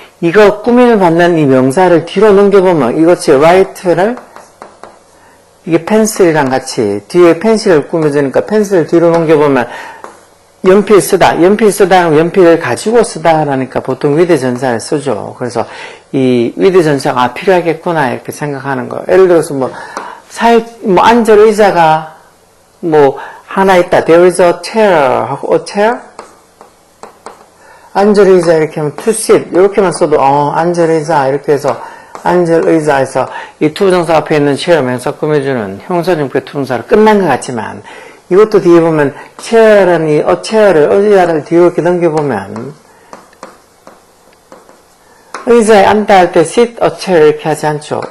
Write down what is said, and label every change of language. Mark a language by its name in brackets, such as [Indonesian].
[Korean] 이거 꾸밈을 받는 이 명사를 뒤로 넘겨보면 이것이 write를 이게 펜슬이랑 같이 뒤에 펜실을 꾸며주니까 펜슬을 뒤로 넘겨보면 연필 쓰다, 연필을 가지고 쓰다라니까 보통 with 전사를 쓰죠. 그래서 이 with 전사가 필요하겠구나 이렇게 생각하는 거. 예를 들어서 앉을 의자가 하나 있다. [English] There is a chair [Korean] 하고 [English] a chair? [Korean] 앉을 의자 이렇게 하면 [English] to sit [Korean] 이렇게만 써도 앉을 의자 이렇게 해서 앉을 의자에서 이 투부정사 앞에 있는 chair 명사 꾸며주는 형용사용법의 투부정사로 끝난 것 같지만 이것도 뒤에 보면 chair라는 의자를 뒤로 이렇게 넘겨보면 의자에 앉다 할 때 [English] sit a chair [Korean] 이렇게 하지 않죠.